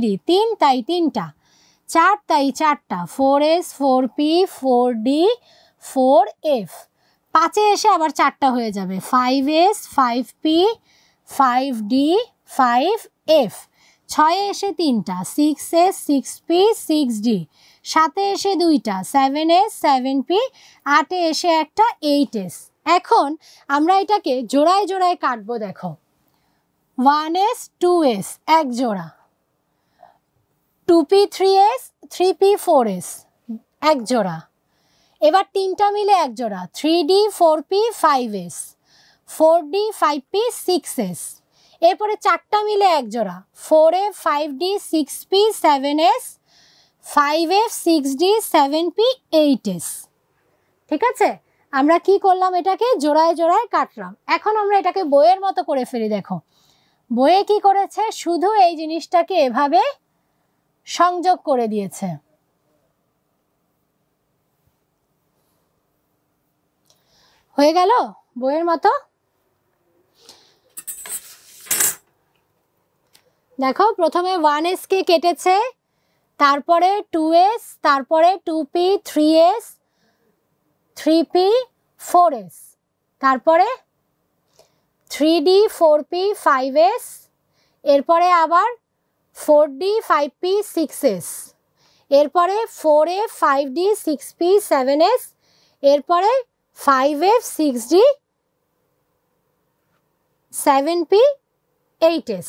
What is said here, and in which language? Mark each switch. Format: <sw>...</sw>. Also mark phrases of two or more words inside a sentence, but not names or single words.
<bn>তিনটাই তিনটা, চারটাই চারটা, 4s 4p 4d 4f, 5-এ এসে আবার চারটা হয়ে যাবে, 5s 5p 5d 5f, 6-এ এসে তিনটা, 6s 6p 6d, 7-এ এসে দুইটা, 7s 7p, 8-এ এসে একটা, 8s। এখন আমরা এটাকে জোড়ায় জোড়ায় কাটবো। দেখো 1s 2s এক জোড়া, 2p 3s 3p 4s এক জোড়া, এবার তিনটা মিলে এক জোড়া, 3d 4p 5s, 4d 5p 6s, এরপরে চারটা মিলে এক জোড়া, 4f 5d 6p 7s, 5f 6d 7p 8s। ঠিক আছে, আমরা কি করলাম, এটাকে জোড়ায় জোড়ায় কাটলাম। এখন আমরা এটাকে বইয়ের মতো করে ফেলি। দেখো বইয়ে কি করেছে, শুধু এই জিনিসটাকে এভাবে সংযোগ করে দিয়েছে। হয়ে গেল বইয়ের মতো। দেখো প্রথমে 1s কে কেটেছে, তারপরে 2s, তারপরে 2p 3s 3p 4s, তারপরে 3d 4p 5s, এরপরে আবার 4d 5p 6s, এরপরে 4f 5d 6p 7s, এরপরে 5f 6d 7p 8s।</bn>